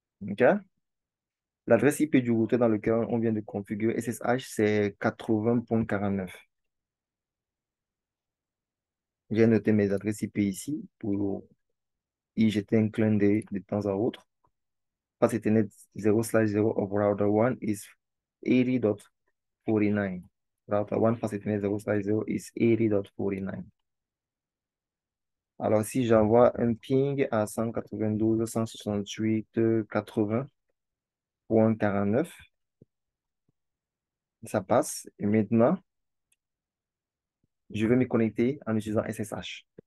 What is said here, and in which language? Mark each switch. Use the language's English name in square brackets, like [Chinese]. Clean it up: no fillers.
[French] OK? L'adresse IP du routeur dans lequel on vient de configurer SSH, c'est 80.49. J'ai noté mes adresses IP ici pour y jeter un clin d'œil de temps à autre. [English] Path Ethernet 0/0 of router 1 is 80.49. Router 1 path Ethernet 0/0 is 80.49. [French] Alors, si j'envoie un ping à 192.168.80.49, ça passe. Et maintenant, je vais me connecter en utilisant SSH.